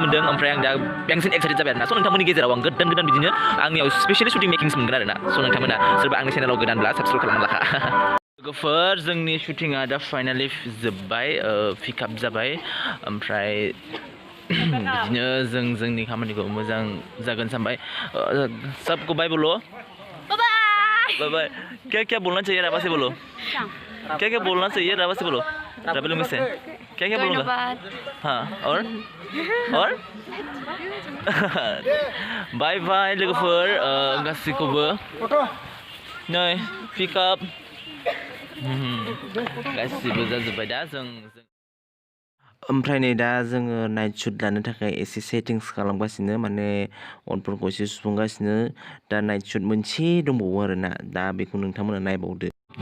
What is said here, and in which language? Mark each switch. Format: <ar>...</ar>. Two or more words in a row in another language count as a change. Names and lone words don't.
<brx>मोनदों ओमफ्राय आं दा बांसिन एक्साइटेड जाबाय आरोना स' नोंथांमोननि गेजेराव आं गोदान बिदिनो आंनियाव</brx> <en>specially shooting makings</en> <brx>मोनगोन आरोना स' नोंथांमोना सोरबा आंनि चेनेलाव गोदानब्ला साबस्क्राइब खालामना लाखा लोगोफोर जोंनि शुटिंआ दा फाइनालि जोब्बाय पिकआप जाबाय ओमफ्राय बिदिनो जोंनि खामानिखौ मोजां जागोन सानबाय</brx> <hi>सबको बाय बोलो बाय बाय क्या बोलना चाहिए राबा से बोलो क्या बोलना चाहिए राबा से बोलो राबा लोगों से क्या बोलूँगा हाँ और</hi> <brx>बाय बाय लोगोफोर गासैखौबो नै पिकआप गासिबो जाजोब्बाय दा जों ओमफ्राय नै दा जोङो</brx> <en>night shoot</en> <brx>लानो थाखाय एसे सेटिंस खालामगासिनो माने अनफोरखौ एसे सुफुंगासिनो दा</brx> <en>night shoot</en> <brx>मोनसे दंबावो आरोना दा बेखौ नोंथांमोना नायबावदो</brx>